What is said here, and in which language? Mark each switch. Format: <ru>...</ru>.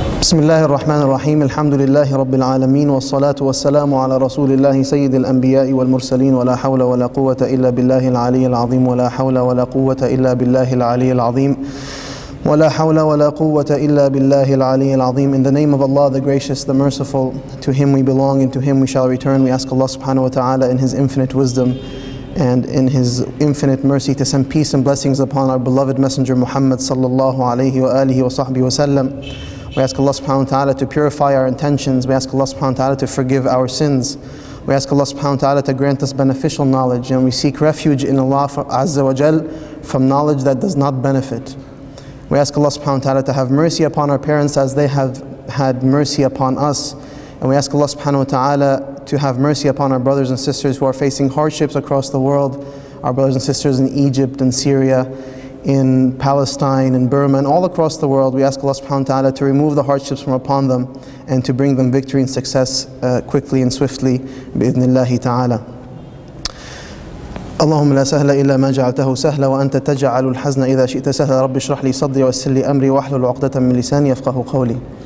<ar>بسم الله الرحمن الرحيم، الحمد لله رب العالمين، والصلاة والسلام على رسول الله سيد الأنبياء والمرسلين، ولا حول ولا قوة إلا بالله العلي العظيم، ولا حول ولا قوة إلا بالله العلي العظيم، ولا حول ولا قوة إلا بالله العلي العظيم.</ar> <en>In the name of Allah, the gracious, the merciful, to Him we belong and to Him we shall return. We ask Allah subhanahu wa ta'ala in His infinite wisdom and in His infinite mercy to send peace and blessings upon our beloved Messenger Muhammad sallallahu alayhi wa alihi wa sahbihi wa sallam. We ask Allah subhanahu wa ta'ala to purify our intentions. We ask Allah subhanahu wa ta'ala to forgive our sins. We ask Allah subhanahu wa ta'ala to grant us beneficial knowledge, and we seek refuge in Allah azza wa jal from knowledge that does not benefit. We ask Allah subhanahu wa ta'ala to have mercy upon our parents as they have had mercy upon us. And we ask Allah subhanahu wa ta'ala to have mercy upon our brothers and sisters who are facing hardships across the world, our brothers and sisters in Egypt and Syria, in Palestine, in Burma, and all across the world. We ask Allah subhanahu wa ta'ala to remove the hardships from upon them and to bring them victory and success quickly and swiftly, bi'idhnillahi ta'ala.</en> <ar>اللهم لا سهل إلا ما جعلته سهلا وأنت تجعل الحزن إذا شئت سهلا رب اشرح لي صدري ويسر لي أمري واحلل عقدة من لساني يفقهوا قولي.</ar>